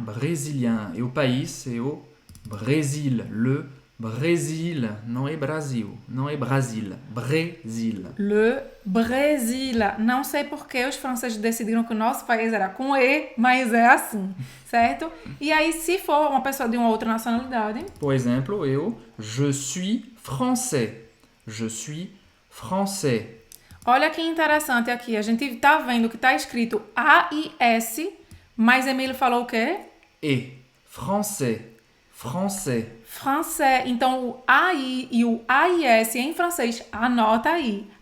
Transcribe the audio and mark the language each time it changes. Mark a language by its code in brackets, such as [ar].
[pt] Brésilien. E o país é o Brésil. Le Brésil. Não é Brasil. Não é Brasil. Brésil. [fr] Le Brésil. [pt] Não sei por que os franceses decidiram que o nosso país era com E, mas é assim, certo? E aí, se for uma pessoa de uma outra nacionalidade... Por exemplo, [fr] je suis français. Je suis français. [pt] Olha que interessante aqui. A gente tá vendo que tá escrito A-I-S, mas Emílio falou o quê? [fr] E. Français. Français. Français. [pt] Então, o AI e o AIS em francês, anota aí.